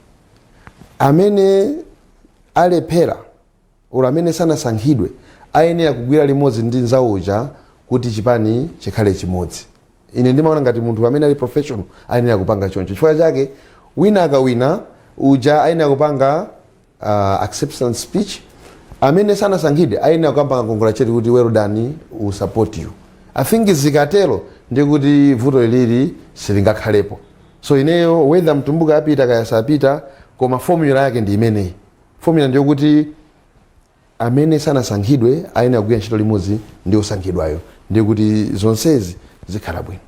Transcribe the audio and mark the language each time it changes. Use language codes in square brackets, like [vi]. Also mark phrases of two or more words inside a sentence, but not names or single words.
[ny] Amene alephera ora amene sanasankhidwe ayenera kugwira limodzi ndi nzawo uja kuti chipani chikhale chimodzi. Ine ndimaona ngati munthu amene ali professional ayenera kupanga choncho. Chifukwa chake wina akawina uja ayenera kupanga [en] acceptance speech, [ny] amene sanasankhidwe ayenera kupanga congratulate kuti [en] well done, we support you. I think [ny] zikatero ndikuti vuto lili silingakhalepo. So ineyo whether Mtumbuka apita kaya sapita, koma formula yake ndi imeneyi. Formula ndiyo kuti amene sanasankhidwe ayenera kugwira ntchito limodzi ndi osankhidwayo, ndiyo kuti zonsezi zikhala bwino.